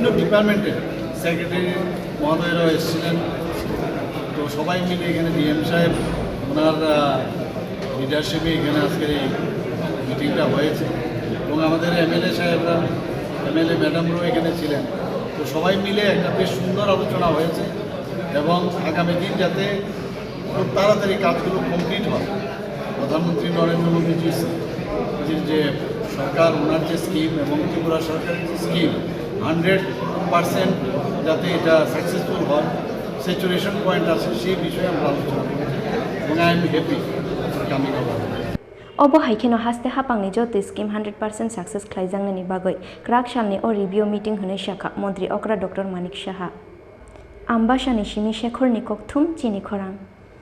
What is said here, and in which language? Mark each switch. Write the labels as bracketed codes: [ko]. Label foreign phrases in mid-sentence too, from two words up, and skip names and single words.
[bn] ডিপার্টমেন্টের সেক্রেটারি মহোদয়রাও এসেছিলেন তো সবাই মিলে এখানে ডিএম সাহেব ওনার লিডারশিপে এখানে আজকের এই মিটিংটা হয়েছে এবং আমাদের এমএলএ সাহেবরা এমএলএ ম্যাডামরাও এখানে ছিলেন তো সবাই মিলে একটা বেশ সুন্দর আলোচনা হয়েছে এবং আগামী দিন যাতে খুব তাড়াতাড়ি কাজগুলো কমপ্লিট হয় প্রধানমন্ত্রী নরেন্দ্র মোদীজির যে সরকার ওনার যে স্কিম এবং ত্রিপুরা সরকারের যে স্কিম 100% যাতে এটা সাকসেসফুল হয় [en] saturation point [bn] আছে সেই বিষয়ে আমরা আলোচনা করি এবং [en] I am happy coming [bn] আবার [trp] Obo haikeno haste hapangni Jotto scheme 100% success khlaijangnani bagoi Krak shalni o [en] review meeting [trp] hunai shakha Mantri Okra Dr.Manik Saha Ambashani Shimi Hangkhorni kokthum Chini Khorang